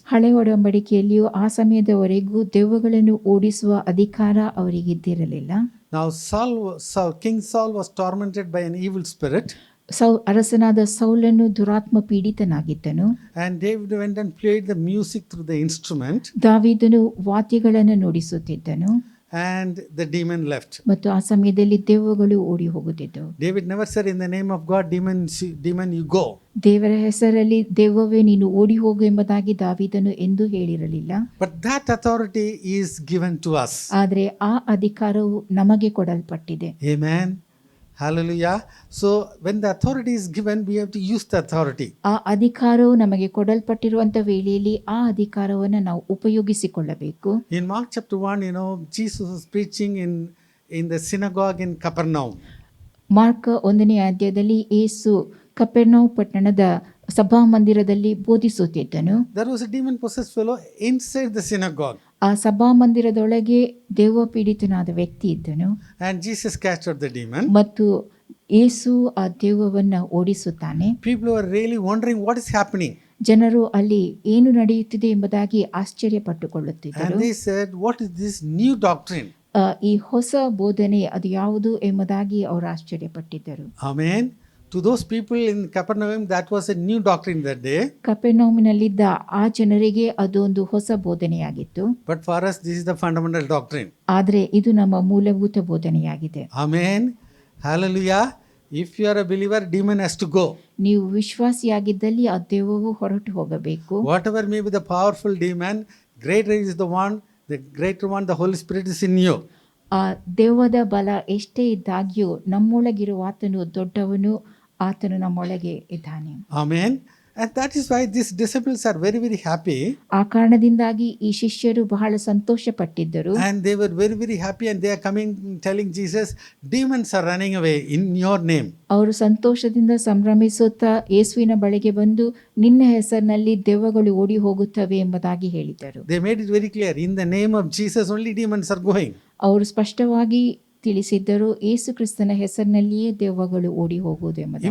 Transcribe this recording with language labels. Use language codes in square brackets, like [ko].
[kn] ಹಳೆ ಒಡಂಬಡಿಕೆಯಲ್ಲಿಯೂ ಆ ಸಮಯದವರೆಗೂ ದೆವ್ವಗಳನ್ನು ಓಡಿಸುವ ಅಧಿಕಾರ ಅವರಿಗಿದ್ದಿರಲಿಲ್ಲ. [en] Now King Saul was tormented by an evil spirit. [kn] ಅರಸನಾದ ಸೌಲನು ದುರಾತ್ಮ ಪೀಡಿತನಾಗಿದ್ದನು. [en] And David went and played the music through the instrument. [kn] ದಾವೀದನು ವಾದ್ಯಗಳನ್ನು ನುಡಿಸುತ್ತಿದ್ದನು. [en] and the demon left. [kn] ಮತ್ತು ಆ ಸಮಯದಲ್ಲಿ ದೆವ್ವಗಳು ಓಡಿ ಹೋಗುತ್ತಿದ್ದವು. [en] David never said, in the name of God, demon you go. [kn] ದೇವರ ಹೆಸರಲ್ಲಿ ದೆವ್ವವೇ ನೀನು ಓಡಿ ಹೋಗು ಎಂಬುದಾಗಿ ದಾವೀದನು ಎಂದೂ ಹೇಳಿರಲಿಲ್ಲ. [en] But that authority is given to us. [kn] ಆದರೆ ಆ ಅಧಿಕಾರವು ನಮಗೆ ಕೊಡಲ್ಪಟ್ಟಿದೆ. [en] Amen. Hallelujah. So when the authority is given, we have to use the authority. [kn] ಆ ಅಧಿಕಾರವು ನಮಗೆ ಕೊಡಲ್ಪಟ್ಟಿರುವಂತ ವೇಳೆಯಲ್ಲಿ ಆ ಅಧಿಕಾರವನ್ನು ನಾವು ಉಪಯೋಗಿಸಿಕೊಳ್ಳಬೇಕು. [en] In Mark chapter 1, Jesus was preaching in the synagogue in Capernaum. [kn] Mark 1ನೇ ಅಧ್ಯಾಯದಲ್ಲಿ ಯೇಸು ಕಪೆರ್ನೌಮ್ ಪಟ್ಟಣದ ಸಭಾಮಂದಿರದಲ್ಲಿ ಬೋಧಿಸುತ್ತಿದ್ದನು. [en] There was a demon possessed fellow inside the synagogue. [kn] ಆ ಸಭಾಮಂದಿರದೊಳಗೆ ದೆವ್ವ ಪೀಡಿತನಾದ ವ್ಯಕ್ತಿ ಇದ್ದನು. [en] And Jesus cast out the demon. [kn] ಮತ್ತು ಯೇಸು ಆ ದೆವ್ವವನ್ನ ಓಡಿಸುತ್ತಾನೆ. [en] People were really wondering what is happening. [kn] ಜನರು ಅಲ್ಲಿ ಏನು ನಡೆಯುತ್ತಿದೆ ಎಂಬುದಾಗಿ ಆಶ್ಚರ್ಯ ಪಟ್ಟುಕೊಳ್ಳುತ್ತಿದ್ದರು. [en] And they said, what is this new doctrine? [kn] ಈ ಹೊಸ ಬೋಧನೆ ಅದು ಯಾವುದು ಎಂಬುದಾಗಿ ಅವರು ಆಶ್ಚರ್ಯಪಟ್ಟಿದ್ದರು. [en] Amen. To those people in Capernaum, that was a new doctrine that day. [kn] ಕಪೆರ್ನೌಮಿನಲ್ಲಿದ್ದ ಆ ಜನರಿಗೆ ಅದೊಂದು ಹೊಸ ಬೋಧನೆಯಾಗಿತ್ತು. [en] But for us, this is the fundamental doctrine. [kn] ಆದರೆ ಇದು ನಮ್ಮ ಮೂಲಭೂತ ಬೋಧನೆಯಾಗಿದೆ. [en] Amen. Hallelujah. If you are a believer, demon has to go. [kn] ನೀವು ವಿಶ್ವಾಸಿಯಾಗಿದ್ದಲ್ಲಿ ಆ ದೆವ್ವವು ಹೊರಟು ಹೋಗಬೇಕು. [en] Whatever may be the powerful demon, greater is the greater one, the Holy Spirit is in you. [kn] ಆ ದೆವ್ವದ ಬಲ ಎಷ್ಟೇ ಇದ್ದಾಗ್ಯೂ ನಮ್ಮೊಳಗಿರುವ ಆತನು ದೊಡ್ಡವನು, ಆತನು ನಮ್ಮೊಳಗೆ ಇದ್ದಾನೆ. [en] Amen. And that is why these disciples are very, very happy. [kn] ಆ ಕಾರಣದಿಂದಾಗಿ ಈ ಶಿಷ್ಯರು ಬಹಳ ಸಂತೋಷ ಪಟ್ಟಿದ್ದರು. [en] And they were very, very happy, and they are coming telling Jesus, demons are running away in your name. [kn] ಅವರು ಸಂತೋಷದಿಂದ ಸಂಭ್ರಮಿಸುತ್ತಾ ಯೇಸುವಿನ ಬಳಿಗೆ ಬಂದು ನಿನ್ನ ಹೆಸರಿನಲ್ಲಿ ದೆವ್ವಗಳು ಓಡಿ ಹೋಗುತ್ತವೆ ಎಂಬುದಾಗಿ ಹೇಳಿದರು. [en] They made it very clear, in the name of Jesus only demons are going. [kn] ಅವರು ಸ್ಪಷ್ಟವಾಗಿ ತಿಳಿಸಿದ್ದರು, ಯೇಸು ಕ್ರಿಸ್ತನ ಹೆಸರಿನಲ್ಲಿಯೇ ದೆವ್ವಗಳು ಓಡಿ ಹೋಗುವುದು ಎಂಬುದಾಗಿ.